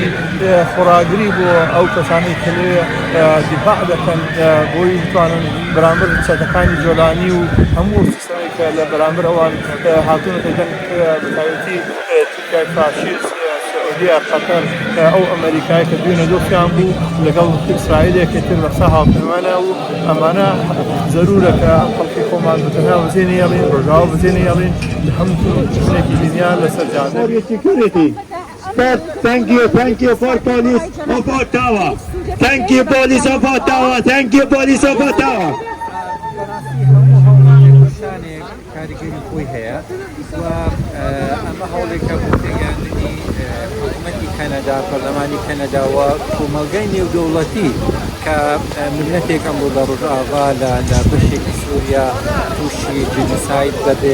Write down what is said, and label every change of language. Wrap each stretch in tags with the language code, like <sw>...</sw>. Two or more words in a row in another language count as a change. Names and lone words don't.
<ckb>خۆراگری بۆ ئەو کەسانەی کە لێ دیفاع دەکەن بۆی بتوانن بەرامبەر چەتەکانی جۆلانی و هەموو سیستەمێک کە لە بەرامبەر ئەوان هاتوونە دەکەن بەتایبەتی تورکیای فاشیست سعودیە قەتەر ئەو ئەمریکای کە دوێنە دۆخیان بوو لەگەڵ ئیسرائیلێکی تر لەسا هاوپەیمانە و ئەمانە زەرورە کە ئەم خەڵکی خۆمان بتەنها بزێنە هێڵین ڕۆژاوا بزێنە هێڵین لە هەموو شتێکی دنیا لەسەر جادە.</ckb> <en>Thank you for police of Ottawa. Thank you police of Ottawa. Thank you police of Ottawa.</en> <ckb>کاریگەری خۆی هەیە و ئەمە هەوڵێکە بۆ تێگەاندنی حکوومەتی کەنەدا پەرلەمانی کەنەداوە کۆمەلگای نێودەوڵەتی کە ملەتێکم بۆ لە ڕۆژئاوا لە بەشێکی سووریا تووشی جنوساید بەبێ</ckb>